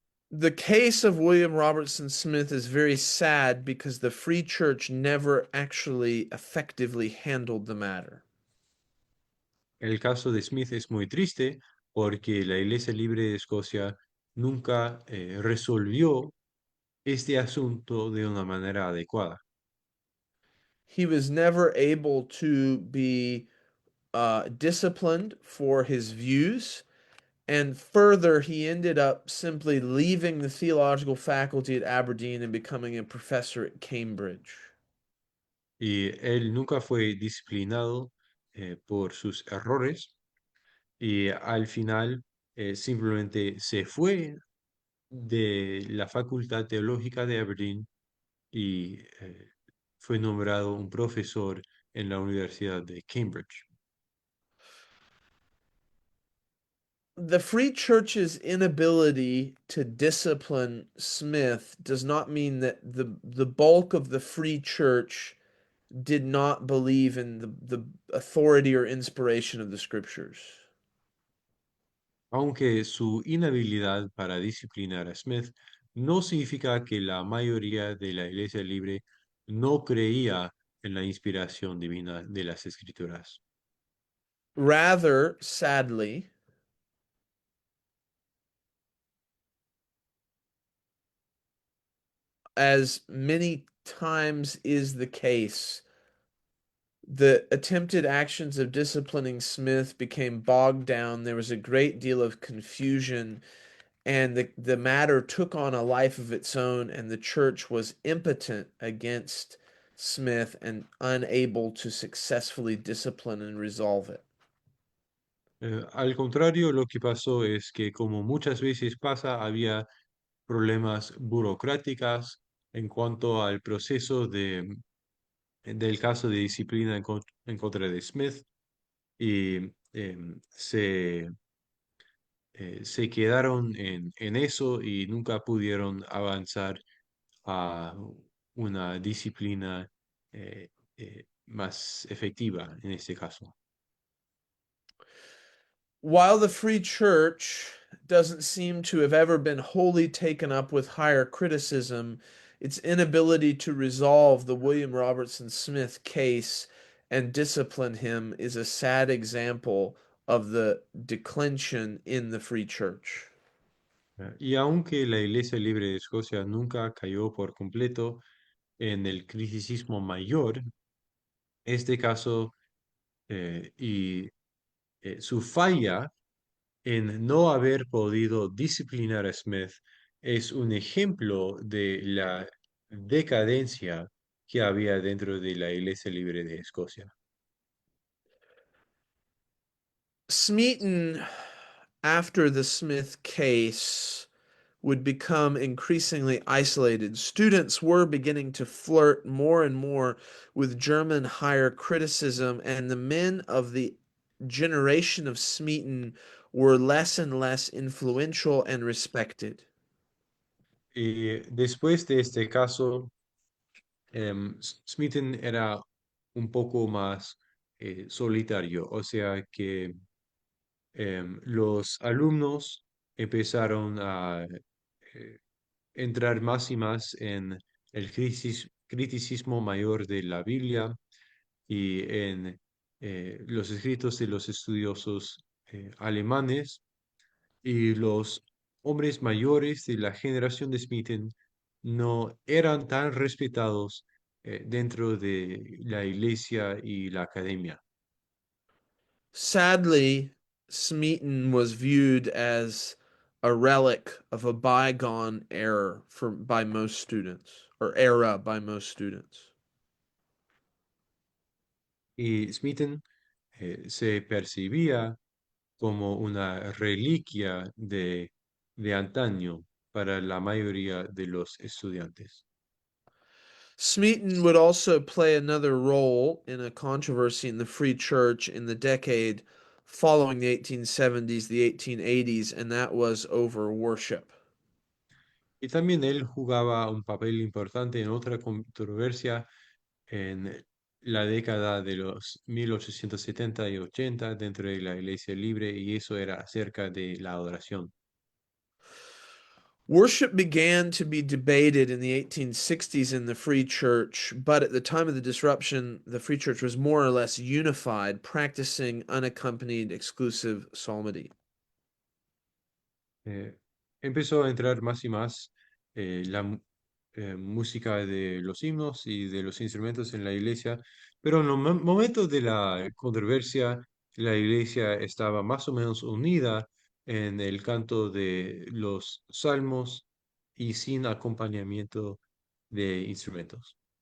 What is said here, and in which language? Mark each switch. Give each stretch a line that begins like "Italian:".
English: The case of William Robertson Smith is very sad because the Free Church never actually effectively handled the matter.
Spanish: El caso de Smith es muy triste porque la Iglesia Libre de Escocia nunca resolvió este asunto de una manera adecuada.
English: He was never able to be disciplined for his views. And further, he ended up simply leaving the theological faculty at Aberdeen and becoming a professor at Cambridge.
Spanish: Y él nunca fue disciplinado por sus errores y al final simplemente se fue de la Facultad Teológica de Aberdeen y fue nombrado un profesor en la Universidad de Cambridge.
English: The Free Church's inability to discipline Smith does not mean that the bulk of the Free Church did not believe in the authority or inspiration of the scriptures.
Spanish: Aunque su inhabilidad para disciplinar a Smith no significa que la mayoría de la Iglesia Libre no creía en la inspiración divina de las Escrituras.
English: Rather, sadly, as many times is the case, the attempted actions of disciplining Smith became bogged down. There was a great deal of confusion, and the matter took on a life of its own, and the church was impotent against Smith and unable to successfully discipline and resolve it.
Spanish: Al contrario, lo que pasó es que, como muchas veces pasa, había problemas burocráticos en cuanto al proceso del caso de disciplina en contra de Smith y se quedaron en eso y nunca pudieron avanzar a una disciplina más efectiva en este caso.
English: While the Free Church doesn't seem to have ever been wholly taken up with higher criticism, its inability to resolve the William Robertson Smith case and discipline him is a sad example of the declension in the Free Church.
Spanish: Y aunque la Iglesia Libre de Escocia nunca cayó por completo en el criticismo mayor, este caso y su falla en no haber podido disciplinar a Smith es un ejemplo de la decadencia que había dentro de la Iglesia Libre de Escocia.
English: Smeaton, after the Smith case, would become increasingly isolated. Students were beginning to flirt more and more with German higher criticism, and the men of the generation of Smeaton were less and less influential and respected.
Spanish: Y después de este caso, Smeaton era un poco más solitario, o sea que los alumnos empezaron a eh, entrar más y más en el criticismo mayor de la Biblia y en los escritos de los estudiosos alemanes, y los hombres mayores de la generación de Smeaton no eran tan respetados dentro de la iglesia y la academia.
English: Sadly, Smeaton was viewed as a relic of a bygone era by most students, or era by most students.
Spanish: Y Smeaton se percibía como una reliquia de antaño para la mayoría de los estudiantes.
English: Smeaton would also play another role in a controversy in the Free Church in the decade following the 1870s, the 1880s, and that was over worship.
Spanish: Y también él jugaba un papel importante en otra controversia en la década de los 1870 y 80 dentro de la Iglesia Libre, y eso era acerca de la adoración.
English: Worship began to be debated in the 1860s in the Free Church, but at the time of the disruption, the Free Church was more or less unified, practicing unaccompanied exclusive psalmody.
Spanish: Eh, Empezó a entrar más y más música de los himnos y de los instrumentos en la iglesia, pero en los momentos de la controversia, la iglesia estaba más o menos unida en el canto de los salmos y sin acompañamiento de instrumentos.